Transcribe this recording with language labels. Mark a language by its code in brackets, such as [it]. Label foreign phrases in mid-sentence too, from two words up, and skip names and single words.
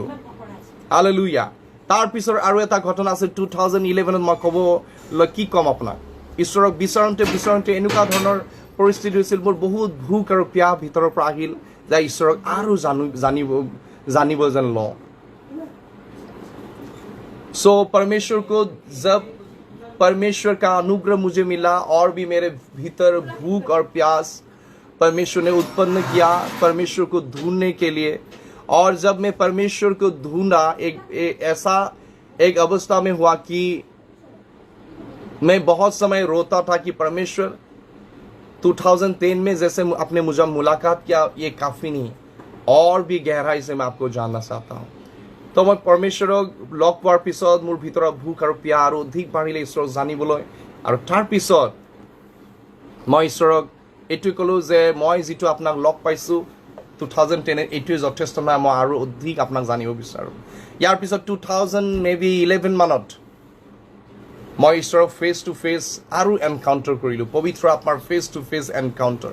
[as] হালেলুয়া। তাৰপিছত আৰু এটা ঘটনা আছে 2011ত, মই কি ক'ম আপোনাক। ঈশ্বৰক বিচাৰোঁতে এনেকুৱা ধৰণৰ পৰিস্থিতি হৈছিল, মোৰ বহুত ভোক আৰু পিয়াহ ভিতৰৰ পৰা আহিল যে ঈশ্বৰক আৰু জানিব যেন লওঁ। [hi] सो जब परमेश्वर का अनुग्रह मुझे मिला और भी मेरे भीतर भूख और प्यास परमेश्वर ने उत्पन्न किया परमेश्वर को ढूंढने के लिए। और जब मैं परमेश्वर को ढूंढा, एक अवस्था में हुआ कि मैं बहुत समय रोता था कि परमेश्वर 2010 में जैसे आपने मुझे मुलाकात किया, ये काफ़ी नहीं, और भी गहराई से मैं आपको जानना चाहता हूँ। [as] তো মই পৰমেশ্বৰক লগ পোৱাৰ পিছত মোৰ ভিতৰত ভোক আৰু পিয়াহ আৰু অধিক বাঢ়িলে ঈশ্বৰক জানিবলৈ। আৰু তাৰ পিছত মই ঈশ্বৰক এইটোৱে ক'লোঁ যে মই যিটো আপোনাক লগ পাইছোঁ 2010 এইটোৱে যথেষ্ট নহয়, মই আৰু অধিক আপোনাক জানিব বিচাৰোঁ। ইয়াৰ পিছত 2011 মানত মই ঈশ্বৰক [en] face to face [as] আৰু এনকাউণ্টাৰ কৰিলোঁ, পবিত্ৰ আত্মাৰ [en] face to face [as] এনকাউণ্টাৰ।